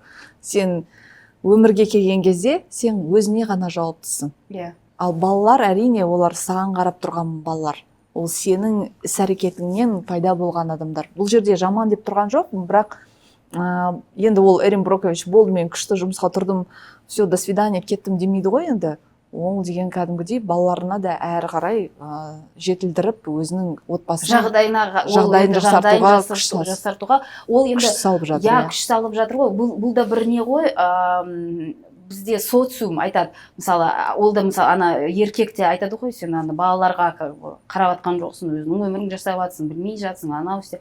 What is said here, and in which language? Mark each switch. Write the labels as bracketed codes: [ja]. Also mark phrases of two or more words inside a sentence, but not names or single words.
[kk] Сен өмірге келген кезде, сен өзіне ғана жауаптысың. Ал балалар, әрине, олар саған қарап тұрған балалар. Ол сенің іс-әрекетіңнен пайда болған адамдар. Бұл жерде жаман деп тұрған жоқ, бірақ енді ол Эрин Брокович болды, мен күшті жұмысқа тұрдым, [ru] все, до свидания, [kk] кеттім демейді ғой енді. Ол деген кәдімгідей балаларына да әрі қарай жетілдіріп, өзінің отбасына жағдайын жақсартуға күш салып жатыр. Күш салып жатыр ғой. Бұл да бір не ғой, бізде социум айтады, мысалы, ол да мысалы ана еркекте айтады ғой, сен ана балаларға қарап атқан жоқсың, өзінің өмірің жасап жатсың, білмей жатсың, анау істе.